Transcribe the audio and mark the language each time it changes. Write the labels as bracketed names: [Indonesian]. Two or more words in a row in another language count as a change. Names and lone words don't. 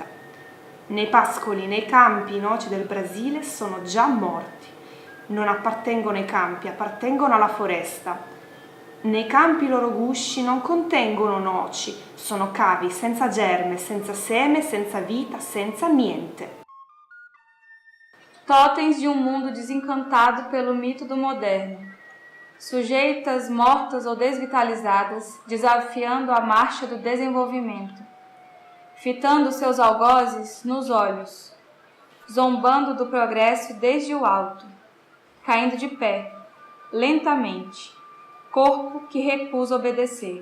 [Italian] Nei pascoli, nei campi, i noci del Brasile sono già morti. Non appartengono ai campi, appartengono alla foresta. Nei campi i loro gusci non contengono noci, sono cavi senza germe, senza seme, senza vita, senza niente. [Portuguese] Totens de um mundo desencantado pelo mito do moderno. Sujeitas mortas ou desvitalizadas, desafiando a marcha do desenvolvimento. Fitando seus algozes nos olhos, zombando do progresso desde o alto, caindo de pé, lentamente, corpo que recusa obedecer.